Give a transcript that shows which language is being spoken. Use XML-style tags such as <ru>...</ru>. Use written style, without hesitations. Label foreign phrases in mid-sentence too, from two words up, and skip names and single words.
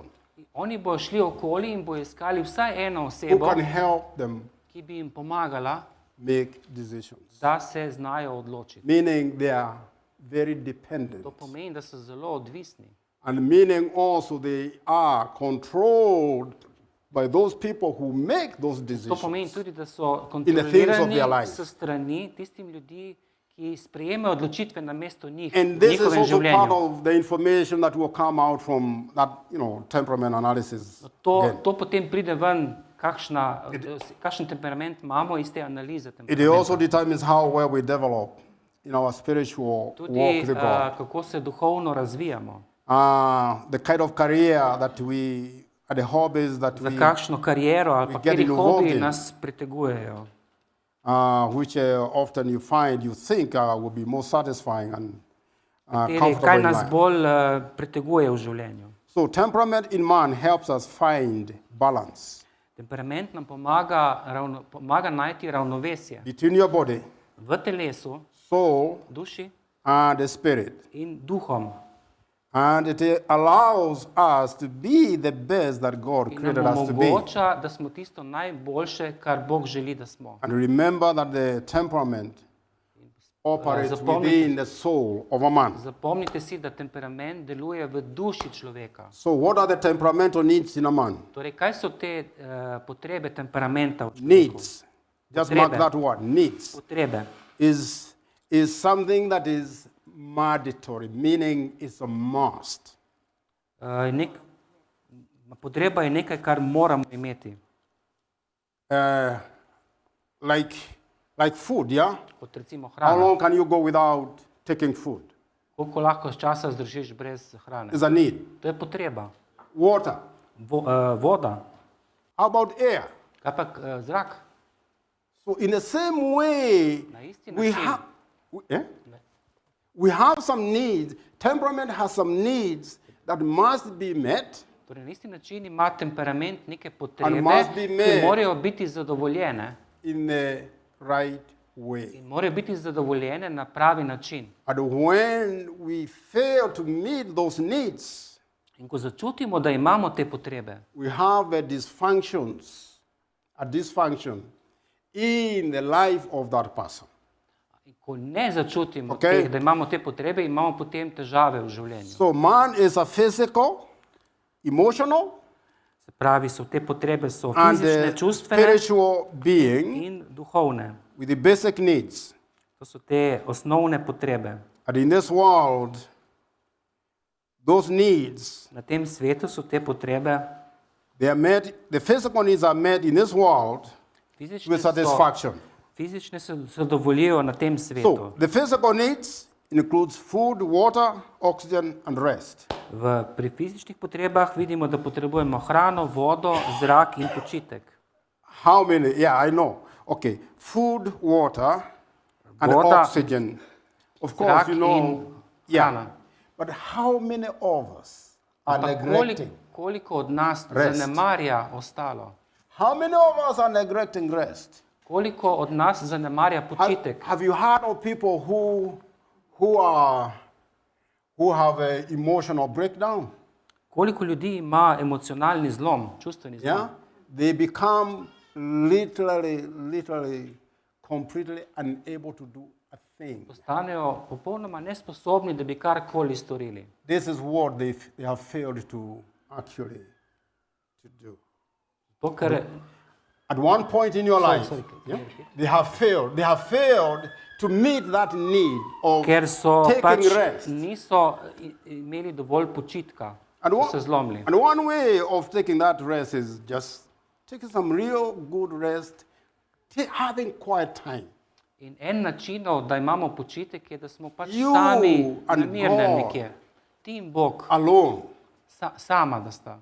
<sl>Oni bodo šli okoli in bodo iskali vsaj eno</sl> <en>who</en> <sl>osebo,</sl> <en>can help them</en> <sl>ki bi jim pomagala,</sl> <en>make decisions.</en> <sl>da se znajo odločiti.</sl> <en>Meaning they are very dependent.</en> <sl>To pomeni, da so zelo odvisni.</sl> <en>And meaning also they are controlled by those people who make those</en> <sl>To pomeni</sl> <en>decisions.</en> <sl>tudi, da so</sl> <en>the things of their</en> <sl>kontrolirani</sl> <en>life.</en> <sl>s strani tistim ljudi, ki sprejemajo odločitve namesto njih</sl> <en>And</en> <sl>v</sl> <en>this is</en> <sl>njihovem</sl> <en>also part</en> <sl>življenju.</sl> <en>of the information that will come out from that, temperament analysis. again.</en> <sl>To potem pride ven, kakšen temperament imamo iz te analize</sl> <en>It also</en> <sl>temperamenta.</sl> <en>determines how well we develop in our spiritual walk</en> <sl>Tudi</sl> <en>with God.</en> <sl>kako se duhovno razvijamo,</sl> <en>The kind of career that we, the hobbies that</en> <sl>za</sl> <en>we,</en> <sl>kakšno kariero ali pa</sl> <en>get</en> <sl>kateri</sl> <en>involved</en> <sl>hobiji</sl> <en>in.</en> <sl>nas pritegujejo.</sl> <en>which often you find, you think will be more satisfying and</en> <sl>Kaj</sl> <en>comfortable in</en> <sl>nas</sl> <en>life.</en> <sl>bolj priteguje v življenju.</sl> <en>So temperament in man helps us find balance</en> <sl>Temperament nam pomaga najti ravnovesje</sl> <en>between your body,</en> <sl>v telesu,</sl> <en>soul,</en> <sl>duši</sl> <en>and the spirit.</en> <sl>in duhom.</sl> <en>And it allows us to be the best that God</en> <sl>In</sl> <en>created</en> <sl>nam</sl> <en>us to be.</en> <sl>omogoča, da smo tisto najboljše, kar Bog želi, da smo.</sl> <en>And remember that the temperament operates</en> <sl>zapomnite-</sl> <en>within the soul of a man.</en> <sl>Zapomnite si, da temperament deluje v duši človeka.</sl> <en>So what are the temperamental needs in a man?</en> <sl>Torej, kaj so te potrebe temperamenta v človeku?</sl> <en>Needs. Just mark</en> <sl>Potrebe.</sl> <en>that word. Needs</en> <sl>Potrebe.</sl> <en>is something that is mandatory, meaning it's a must.</en> <sl>Potreba je nekaj, kar moramo imeti.</sl> <en>Like food, yeah?</en> <sl>Kot recimo</sl> <en>How</en> <sl>hrana.</sl> <en>long can you go without taking food?</en> <sl>Koliko lahko časa zdržiš brez hrane?</sl> <en>It's a need.</en> <sl>To je potreba.</sl> <en>Water.</en> <sl>Voda.</sl> <en>How about air?</en> <sl>Kaj pa zrak?</sl> <en>So in the same way,</en> <sl>Na isti</sl> <en>we</en> <sl>način.</sl> <en>have, we have some needs. Temperament has some needs that must be met.</en> <sl>Torej, na isti način ima temperament neke potrebe,</sl> <en>must be</en> <sl>ki</sl> <en>met.</en> <sl>morajo biti zadovoljene</sl> <en>In the right way.</en> <sl>in morajo biti zadovoljene na pravi način.</sl> <en>And when we fail to meet those needs,</en> <sl>In ko začutimo, da imamo te potrebe,</sl> <en>we have a dysfunction in the life of that person.</en> <sl>In ko ne začutimo,</sl> <en>Okay.</en> <sl>da imamo te potrebe, imamo potem težave v življenju.</sl> <en>So man is a physical, emotional,</en> <sl>Se pravi, so te potrebe so</sl> <en>and</en> <sl>fizične,</sl> <en>a</en> <sl>čustvene</sl> <en>spiritual being</en> <sl>in duhovne.</sl> <en>with the basic needs.</en> <sl>To so te osnovne potrebe.</sl> <en>And in this world, those needs,</en> <sl>Na tem svetu so te potrebe,</sl> <en>they are met, the physical needs are met in this world</en> <sl>fizične,</sl> <en>with satisfaction.</en> <sl>fizične se zadovoljijo na tem svetu.</sl> <en>So the physical needs includes food, water, oxygen, and rest.</en> <sl>Pri fizičnih potrebah vidimo, da potrebujemo hrano, vodo, zrak in počitek.</sl> <en>How many? Yeah, I know. Okay, food, water, and</en> <sl>Voda,</sl> <en>oxygen. Of</en> <sl>zrak</sl> <en>course, you know.</en> <sl>in</sl> <en>Yeah.</en> <sl>hrana.</sl> <en>But how many of us are</en> <sl>Ampak</sl> <en>neglecting?</en> <sl>koliko od nas</sl> <en>Rest.</en> <sl>zanemarja ostalo?</sl> <en>How many of us are neglecting rest?</en> <sl>Koliko od nas zanemarja počitek?</sl> <en>Have you heard of people who have an emotional breakdown?</en> <sl>Koliko ljudi ima emocionalni zlom, čustveni zlom?</sl> <en>Yeah, they become literally, completely unable to do a thing.</en> <sl>Postanejo popolnoma nesposobni, da bi karkoli storili.</sl> <en>This is what they have failed to actually to do.</en> <sl>To, kar</sl> <en>At one point in your life, sorry, yeah, they have failed to meet that need of</en> <sl>ker so</sl> <en>taking</en> <sl>pač</sl> <en>rest.</en> <sl>niso imeli dovolj počitka,</sl> <en>And</en> <sl>so se zlomili.</sl> <en>and one way of taking that rest is just taking some real good rest, having quiet time.</en> <sl>In en načinov, da imamo počitek, je, da smo pač</sl> <en>You</en> <sl>sami</sl> <en>and</en> <sl>na mirnem</sl> <en>God.</en> <sl>nekje. Ti in Bog,</sl> <en>Alone,</en> <sl>sama da sta.</sl>